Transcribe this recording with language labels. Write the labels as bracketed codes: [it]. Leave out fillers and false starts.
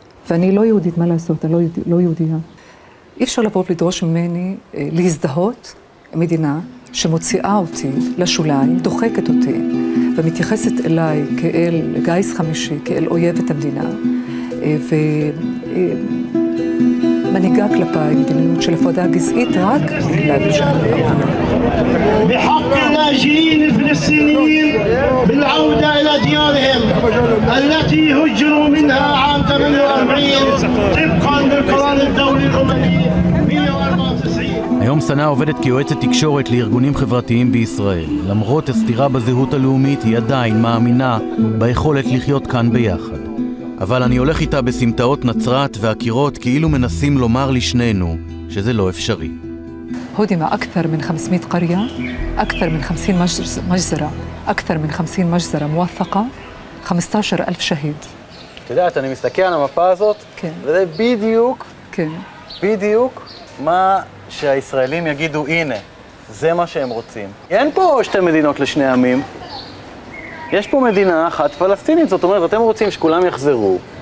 [he] ואני לא יהודית, מה לעשות? אני לא יהודייה. אי אפשר לבוא ולדרוש ממני להזדהות עם מדינה שמוציאה אותי לשוליים, דוחקת אותי, ומתייחסת אליי כאל גיס חמישי, כאל אויבת המדינה, ומנהיגה כלפיי מדיניות של הפרדה גזעית רק בגלל שאני ערבייה. [ar] بحق اللاجئين الفلسطينيين بالعودة إلى ديارهم التي هجروا منها عام 48 طبقا للقرار الدولي الأممي 194. [he] היום סנה עובדת כיועצת תקשורת לארגונים חברתיים בישראל. למרות הסתירה בזהות הלאומית, היא עדיין מאמינה ביכולת לחיות כאן ביחד. אבל אני הולך איתה בסמטאות נצרת והקירות כאילו מנסים לומר לשנינו שזה לא אפשרי. [ar] هدم أكثر من 500 قرية، أكثر من 50 مجزرة، أكثر من 50 مجزرة موثقة، 15,000 شهيد. [he] את יודעת, אני מסתכל על המפה הזאת, כן. וזה בדיוק, כן. בדיוק מה שהישראלים יגידו, הנה, זה מה שהם רוצים. אין פה שתי מדינות לשני עמים, יש פה מדינה אחת פלסטינית, זאת אומרת, אתם רוצים שכולם יחזרו.